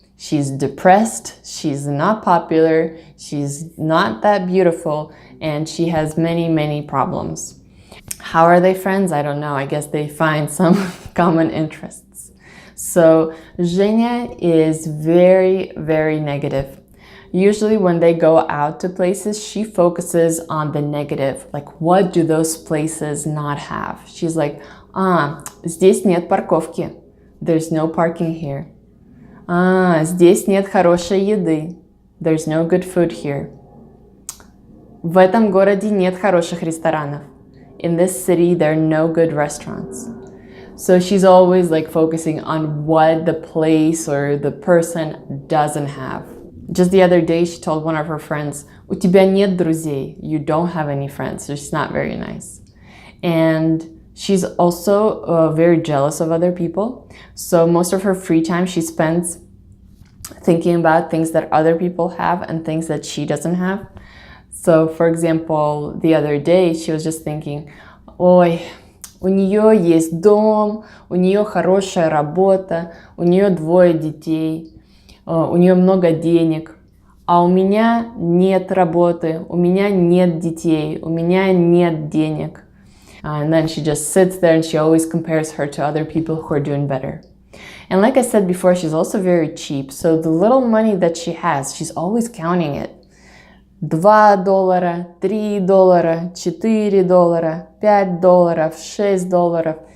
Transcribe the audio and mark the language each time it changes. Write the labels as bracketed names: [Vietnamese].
[English] She's depressed, she's not popular, she's not that beautiful, and she has many, many problems. How are they friends? I don't know. I guess they find some common interests. So Женя is very, very negative. Usually when they go out to places, she focuses on the negative. Like, what do those places not have? She's like, [Russian] здесь нет парковки. [English] There's no parking here. [Russian] Здесь нет хорошей еды. [English] There's no good food here. [Russian] В этом городе нет хороших ресторанов. [English] In this city, there are no good restaurants. So she's always like focusing on what the place or the person doesn't have. Just the other day, she told one of her friends, [Russian] у тебя нет друзей. [English] You don't have any friends. So she's not very nice. And she's also very jealous of other people. So most of her free time she spends thinking about things that other people have and things that she doesn't have. So for example, the other day, she was just thinking, ой, у нее есть дом, у нее хорошая работа, у нее 2 детей, у нее много денег, а у меня нет работы, у меня нет детей, у меня нет денег. And then she just sits there and she always compares her to other people who are doing better. And like I said before, she's also very cheap. So the little money that she has, she's always counting it. $2, $3, $4, $5, $6.